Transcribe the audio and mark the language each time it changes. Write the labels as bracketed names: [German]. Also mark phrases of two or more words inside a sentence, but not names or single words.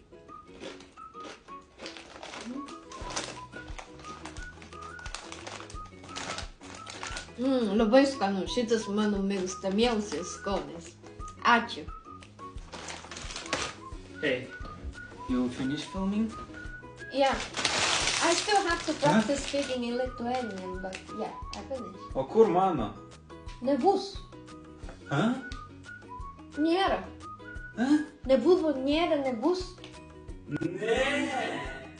[Lithuanian] Labai skanu. Šitas mano mėgstamiausias skonis. Ačiū. [English] Hey, you finished filming? Yeah. I still have to practice speaking in Lithuanian, but yeah, I finished. [Lithuanian] O kur mano? Nebus. Huh? Nėra. Huh? Nebuvo, nėra, nebus. Ne.